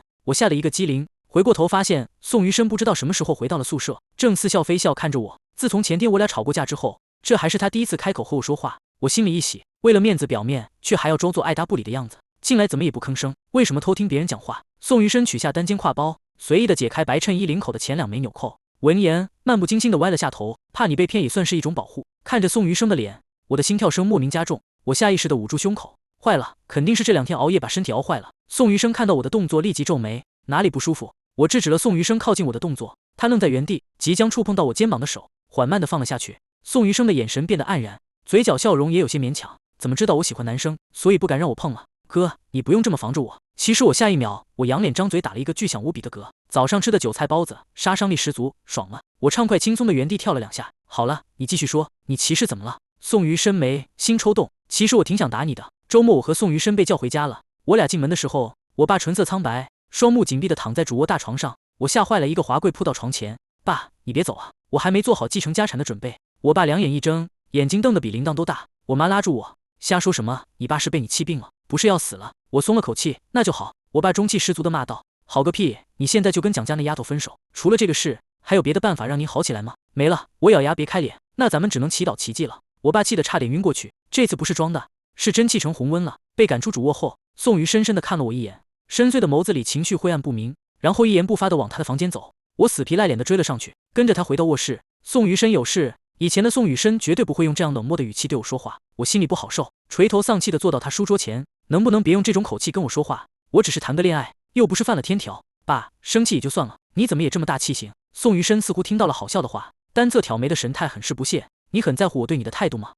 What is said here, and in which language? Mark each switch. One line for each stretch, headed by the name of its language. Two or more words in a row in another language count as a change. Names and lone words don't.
Chinese: 我嚇了一個機靈，回過頭發現宋餘生不知道什麼時候回到了宿舍，正似笑非笑看着我。自從前天我倆吵過架之後，這還是他第一次開口和我說話。我心裡一喜，為了面子表面卻還要裝作愛答不理的樣子。進來怎麼也不吭聲，為什麼偷聽別人講話？宋餘生取下單肩挎包，隨意的解開白襯衣領口的前2枚紐扣，聞言漫不經心的歪了下頭，怕你被騙也算是一種保護。看着宋余生的臉，我的心跳聲莫名加重，我下意識的捂住胸口，壞了，肯定是這2天熬夜把身體熬壞了。宋余生看到我的動作立即皺眉，哪裡不舒服？我制止了宋餘生靠近我的動作，他愣在原地，即將觸碰到我肩膀的手緩慢的放了下去。宋餘生的眼神變得黯然，嘴角笑容也有些勉強，怎麼知道我喜歡男生，所以不敢讓我碰了？哥，你不用這麼防着我。其實我下一秒，我仰臉張嘴打了一個巨響無比的嗝。早上吃的韭菜包子，殺傷力十足，爽了。我暢快輕鬆的原地跳了2下。好了，你繼續說，你騎士怎麼了？宋餘生眉心抽動，其實我挺想打你的。周末我和宋餘生被叫回家了，我倆進門的時候，我爸唇色蒼白，雙目緊閉的躺在主臥大床上，我嚇壞了，一個滑跪撲到床前。爸，你別走啊，我還沒做好繼承家產的準備。我爸兩眼一睜，眼睛瞪得比鈴鐺都大。我媽拉住我，瞎說什麼？你爸是被你氣病了，不是要死了。我鬆了口氣，那就好。我爸中氣十足的罵道：好個屁，你現在就跟蔣家那丫頭分手，除了這個事還有別的辦法讓您好起來嗎？沒了。我咬牙別開臉，那咱們只能祈禱奇蹟了。我爸氣得差點暈過去，這次不是裝的，是真氣成紅溫了。被趕出主臥後，宋余深深地看了我一眼，深邃的眸子裡情緒晦暗不明，然後一言不發地往他的房間走。我死皮賴臉地追了上去，跟着他回到臥室。宋余生有事，以前的宋雨生絕對不會用這樣冷漠的語氣對我說話，我心裡不好受，垂頭喪氣地坐到他書桌前，能不能別用這種口氣跟我說話？我只是談個戀愛，又不是犯了天條。爸，生氣也就算了，你怎麼也這麼大氣性？宋余生似乎聽到了好笑的話，單側挑眉的神態很是不屑。你很在乎我對你的態度嗎？